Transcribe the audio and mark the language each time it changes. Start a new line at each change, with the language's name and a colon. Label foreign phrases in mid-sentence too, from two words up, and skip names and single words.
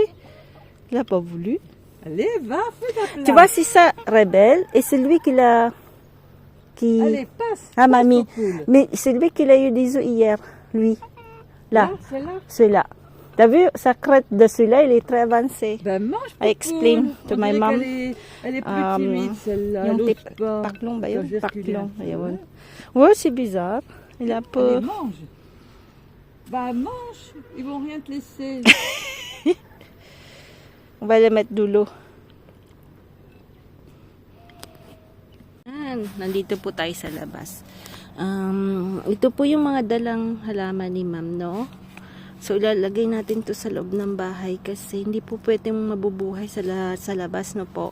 French: Il a pas voulu. Allez, va, fais ta place. Tu vois, c'est ça, rebelle, et c'est lui qui l'a... Allez, passe. Ah, passe, mamie. poule. Mais c'est lui qui l'a eu des œufs hier, lui. Là, Celle-là. celui-là. T'as vu, sa crête de celui-là, il est très avancé. Ben, mange,
English: I explain
French: poule.
English: to
French: On
English: my
French: dirait
English: mom.
French: Elle est plus timide, celle-là.
Filipino: Yung
French: L'autre
Filipino: tip,
French: pas.
Filipino: paklong ba
French: Pas
Filipino: yun?
French: gesticulaire.
Filipino: Paklong, ayun.
French: Ouais, c'est bizarre. Il a un peu... Allez, mange. Bah, mange. Ils vont rien te laisser. On va le mettre dulo.
Filipino: Nandito po tayo sa labas. Ito po yung mga dalang halaman ni ma'am, no? So, ilalagay natin to sa loob ng bahay kasi hindi po pwedeng mabubuhay sa labas, no po.